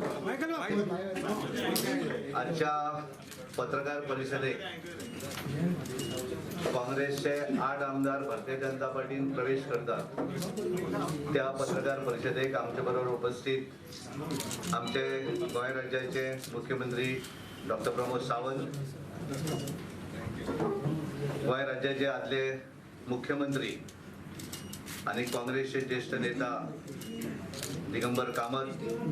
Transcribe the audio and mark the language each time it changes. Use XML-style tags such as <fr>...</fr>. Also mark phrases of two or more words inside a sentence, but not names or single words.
<mr>आजच्या पत्रकार परिषदेत काँग्रेसचे 8 आमदार भारतीय जनता पार्टीत प्रवेश करतात.</mr> <kok>त्या पत्रकार परिषदेक आमच्या बरोबर उपस्थित आमचे गोंय राज्याचे मुख्यमंत्री डॉक्टर प्रमोद सावंत, गोंय राज्याचे आदले मुख्यमंत्री आणि काँग्रेसचे ज्येष्ठ नेता दिगंबर कामत,</kok>